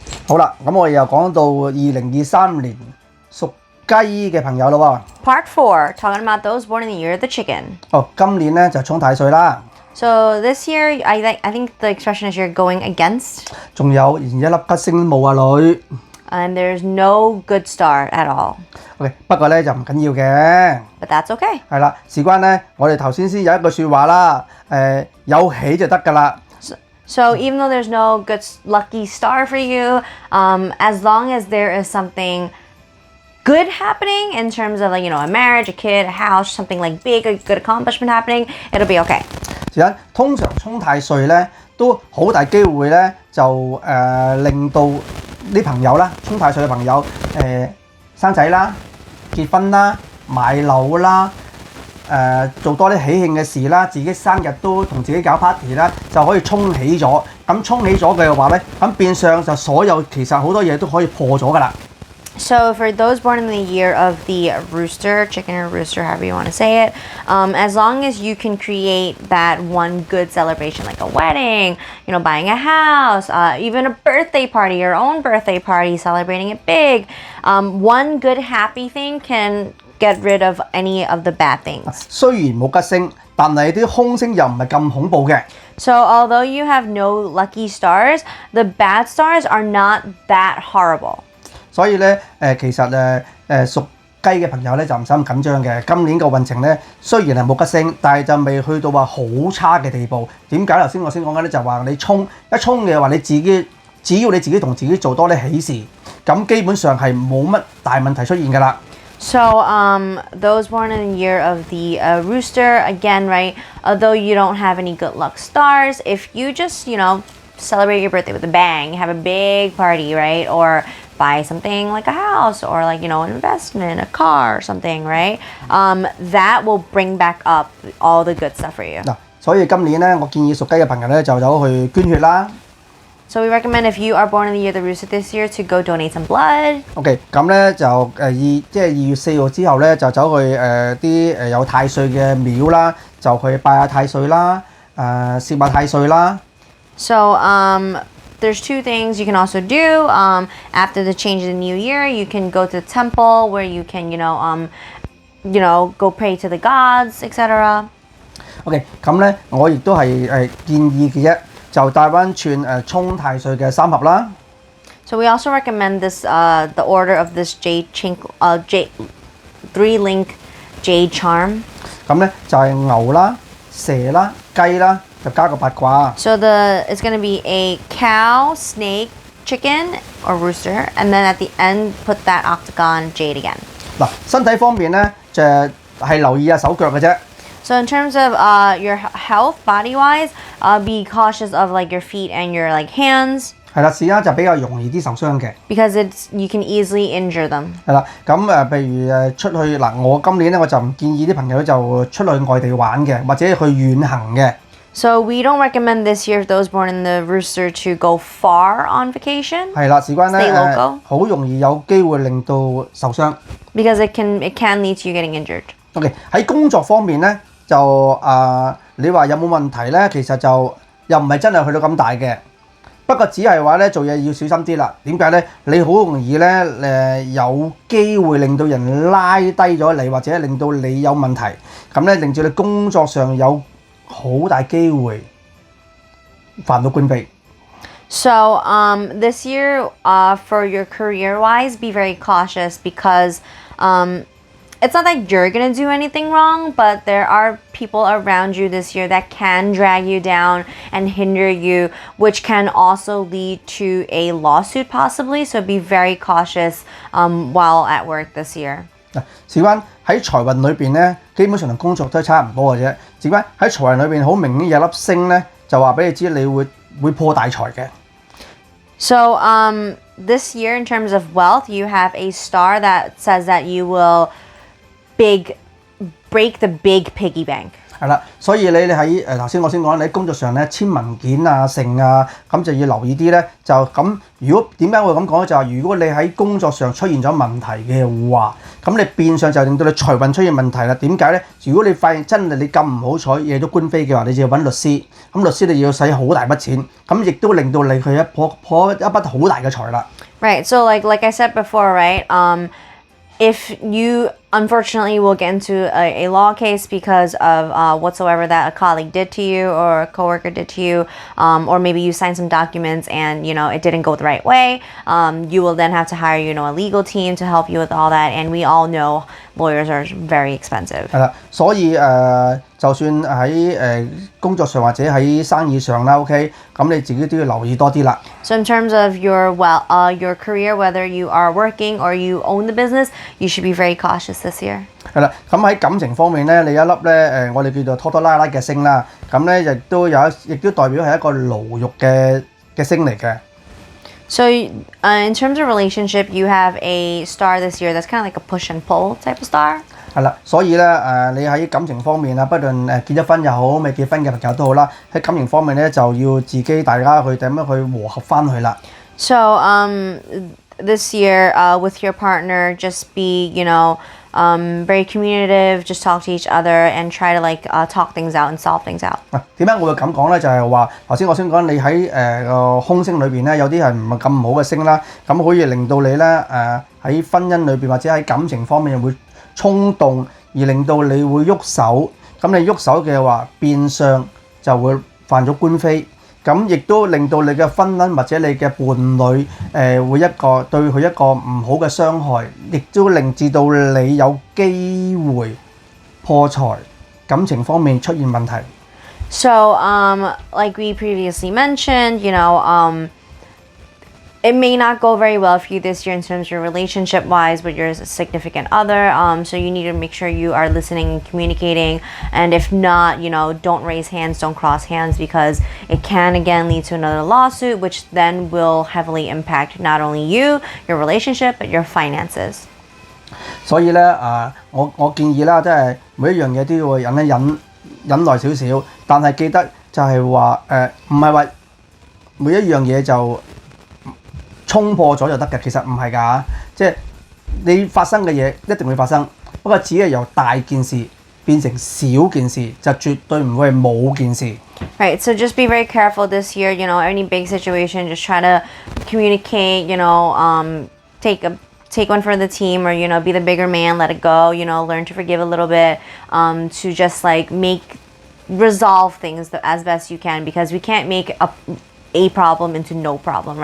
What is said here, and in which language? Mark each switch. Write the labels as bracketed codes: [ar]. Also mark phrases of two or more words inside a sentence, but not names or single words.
[yue] 好啦，咁我哋又講到2023年屬雞嘅朋友咯喎。 [en] Part 4, talking about those born in the year of the chicken. [yue] 今年咧就沖太歲啦。 [en] So this year, I think the expression is you're going against. [yue] 仲有連一粒吉星冇啊女。 [en] And there's no good star at all. [yue] OK， 不過咧就唔緊要嘅。 [en] But that's okay. [yue] 係啦，事關咧，我哋頭先有一句説話啦，有喜就得㗎啦。 [en] So even though there's no good lucky star for you, as long as there is something good happening in terms of like, a marriage, a kid, a house, something like big, a good accomplishment happening, it'll be okay. [yue] 通常沖太歲咧都好大機會咧就令到啲朋友啦，沖太歲嘅朋友生仔啦、結婚啦、買樓啦。做多啲喜慶嘅事啦，自己生日都同自己搞 party 啦，就可以沖起咗。咁沖起咗嘅話咧，咁變相就所有其實好多嘢都可以破咗㗎啦。 [en] So for those born in the year of the rooster, chicken or rooster, however you want to say it, as long as you can create that one good celebration, like a wedding, buying a house, even a birthday party, your own birthday party, celebrating it big, one good happy thing can get rid of any of the bad things. [yue] 雖然冇吉星，但係啲凶星又唔係咁恐怖嘅。 [en] So although you have no lucky stars, the bad stars are not that horrible. [yue] 所以咧其實屬雞嘅朋友咧就唔使咁緊張嘅。今年個運程咧雖然係冇吉星，但係就未去到話好差嘅地步。點解頭先我先講緊咧就話你沖嘅話，你自己只要你自己同自己做多啲喜事，咁基本上係冇乜大問題出現㗎啦。 [en] So those born in the year of the rooster, again, right, although you don't have any good luck stars, if you just, celebrate your birthday with a bang, have a big party, right, or buy something like a house or like, an investment, a car or something, right, that will bring back up all the good stuff for you. [yue] 嗱，所以今年咧，我建議屬雞嘅朋友咧就走去捐血啦。 [en] So we recommend if you are born in the year of the rooster this year to go donate some blood. [yue] OK， 咁咧就2月4號之後咧就走去啲有太歲嘅廟啦，就去拜下太歲啦，攝下太歲啦。 [en] So there's two things you can also do. After the change of the new year, you can go to the temple where you can, go pray to the gods, etc. [yue] OK， 咁咧我亦都係建議嘅啫。就帶翻串沖太歲嘅3盒啦。 [en] So we also recommend this the order of this jade 3-link jade charm. [yue] 咁咧就係牛啦、蛇啦、雞啦，就加個八卦。 [en] So it's going to be a cow, snake, chicken or rooster, and then at the end put that octagon jade again. [yue] 嗱，身體方面咧就係留意下手腳嘅啫。 [en] So in terms of your health, body-wise, be cautious of like your feet and your like hands. [yue] 係啦，時間就比較容易啲受傷嘅。 [en] Because you can easily injure them. [yue] 係啦，咁譬如出去嗱，我今年咧我就唔建議啲朋友就出去外地玩嘅，或者去遠行嘅。 [en] So we don't recommend this year those born in the rooster to go far on vacation. [yue] 係啦，事關咧好容易有機會令到受傷。 [en] Because it can lead to you getting injured. [yue] OK， 喺工作方面咧。就你話有冇問題咧？其實就又唔係真係去到咁大嘅，不過只係話咧做嘢要小心啲啦。點解咧？你好容易咧有機會令到人拉低咗你，或者令到你有問題，咁咧令到你工作上有好大機會犯到官非。 [en] So this year for your career-wise, be very cautious because it's not that you're going to do anything wrong, but there are people around you this year that can drag you down and hinder you, which can also lead to a lawsuit possibly. So be very cautious while at work this year. [yue] 事關喺財運裏邊咧，基本上同工作都差唔多嘅啫。事關喺財運裏邊好明顯有粒星咧，就話俾你知你會破大財嘅。 [en] So this year in terms of wealth, you have a star that says that you will break the big piggy bank. [yue] 係啦，所以你喺頭先我先講，你喺工作上咧簽文件啊、成啊，咁就要留意啲咧。就咁，如果點解會咁講咧？就係如果你喺工作上出現咗問題嘅話，咁你變相就令到你財運出現問題啦。點解咧？如果你發現真係你咁唔好彩惹咗官非嘅話，你就要揾律師。咁律師你要使好大筆錢，咁亦都令到你去破一筆好大嘅財啦。 [en] Right. So like I said before, right? If you unfortunately will get into a law case because of whatsoever that a colleague did to you or a coworker did to you, or maybe you signed some documents and it didn't go the right way, you will then have to hire a legal team to help you with all that, and we all know lawyers are very expensive. [yue] 係啦，所以就算喺工作上或者喺生意上啦 ，OK， 咁你自己都要留意多啲啦。 [en] So in terms of your career, whether you are working or you own the business, you should be very cautious this year. [yue] 係啦，咁喺感情方面咧，你一粒咧我哋叫做拖拖拉拉嘅星啦，咁咧亦都代表係一個牢獄嘅星嚟嘅。 [en] So in terms of relationship, you have a star this year that's kind of like a push and pull type of star. [yue] 係啦，所以咧你喺感情方面啊，不論結咗婚又好，未結婚嘅朋友都好啦，喺感情方面咧就要自己大家去點樣去和合翻去啦。 [en] So this year with your partner, just be very communicative, just talk to each other and try to talk things out and solve things out. [yue] 點解我會咁講咧？就係話頭先我先講你喺個空星裏邊咧，有啲係唔係咁好嘅星啦，咁可以令到你咧喺婚姻裏邊或者喺感情方面會衝動，而令到你會喐手。咁你喐手嘅話，變相就會犯咗官非。咁亦都令到你嘅婚姻或者你嘅伴侶會對佢一個唔好嘅傷害，亦都令至到你有機會破財，感情方面出現問題。 [en] So like we previously mentioned, it may not go very well for you this year in terms of your relationship wise with your significant other. So you need to make sure you are listening and communicating. And if not, don't raise hands, don't cross hands, because it can again lead to another lawsuit, which then will heavily impact not only you, your relationship, but your finances. [yue] 所以咧我建議啦，即係每一樣嘢都要忍耐少少，但係記得就係話唔係話每一樣嘢就衝破咗就得嘅，其實唔係㗎，即係你發生嘅嘢一定會發生，不過只係由大件事變成小件事，就絕對唔會係冇件事。 [en] Right, so just be very careful this year. Any big situation, just try to communicate. Take one for the team, or be the bigger man, let it go. Learn to forgive a little bit. To just resolve things as best you can, because we can't make a problem into no problem, right?